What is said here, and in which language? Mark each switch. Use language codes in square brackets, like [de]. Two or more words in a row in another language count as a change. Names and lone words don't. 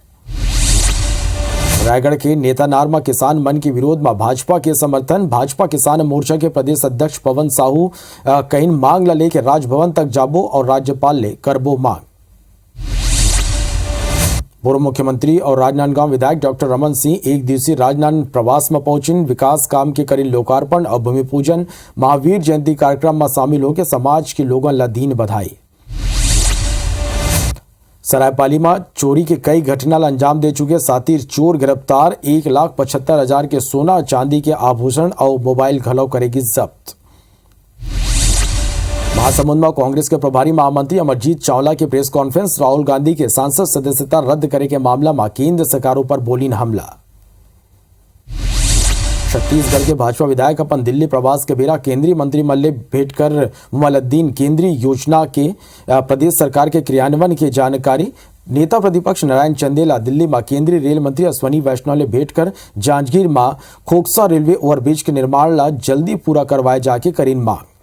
[hne] रायगढ़ के नेतानार में किसान मन के विरोध में भाजपा के समर्थन, भाजपा किसान मोर्चा के प्रदेश अध्यक्ष पवन साहू कहीं मांग ला लेके राजभवन तक जाबो और राज्यपाल ले करबो मांग। पूर्व मुख्यमंत्री और राजनांदगांव विधायक डॉक्टर रमन सिंह 1 दिवसीय राजनांद प्रवास में पहुंचिन, विकास काम के करीन लोकार्पण और भूमि पूजन, महावीर जयंती कार्यक्रम में शामिल होकर समाज के लोगों ला दीन बधाई। सरायपाली में चोरी के कई घटना अंजाम दे चुके साथी चोर गिरफ्तार, 1,75,000 के सोना चांदी के आभूषण और मोबाइल घलौ करेगी जब्त। महासमुंद में कांग्रेस के प्रभारी महामंत्री अमरजीत चावला की [en] press conference. [hne] राहुल गांधी के सांसद सदस्यता रद्द करे के मामला में केंद्र सरकारों पर बोलीन हमला। छत्तीसगढ़ के भाजपा विधायक अपन दिल्ली प्रवास के बेरा केंद्रीय मंत्रिमंडल भेंट कर मुअल्लिदीन केंद्रीय योजना के प्रदेश सरकार के क्रियान्वयन की जानकारी। नेता प्रतिपक्ष नारायण चंदेला दिल्ली में केंद्रीय रेल मंत्री अश्वनी वैष्णव ने भेंट कर जांजगीर में खोखसा [en] railway overbridge [hne] के निर्माण ला जल्दी पूरा करवाए जाके करीन मांग।